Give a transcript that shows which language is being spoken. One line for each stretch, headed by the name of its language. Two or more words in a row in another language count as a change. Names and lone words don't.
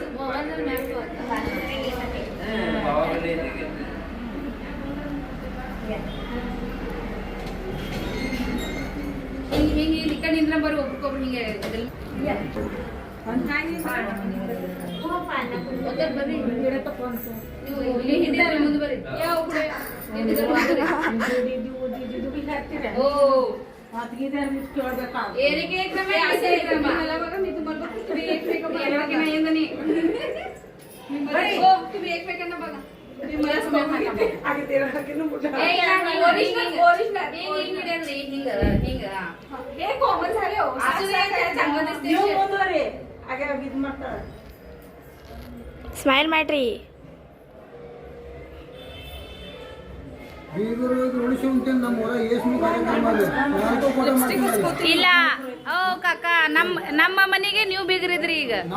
Kannada: ಹಿಂಗೆ ಈ ಕಡೆ ನಿಂದ್ರ ಬರೋ ಒಬ್ರಿಗೊಬ್ರು ಹಿಂಗೆ ಹಿಂದೆ ಮುಂದೆ ಬರ್ರಿ ಯಾವ
Marathi: ಏರಿಕೆ मी तुम्हाला तुम्ही एकमेकांना नाही तुम्ही एकमेकांना बघा कॉमन झाले हो चांगलं दिसते
Kannada: ಸ್ಮೈಲ್ ಮಾಡ್ರಿ ಇಲ್ಲ ಓ ಕಾಕ ನಮ್ಮ ಮನೆಗೆ ನೀವು ಬೀಗರಿದ್ರಿ ಈಗ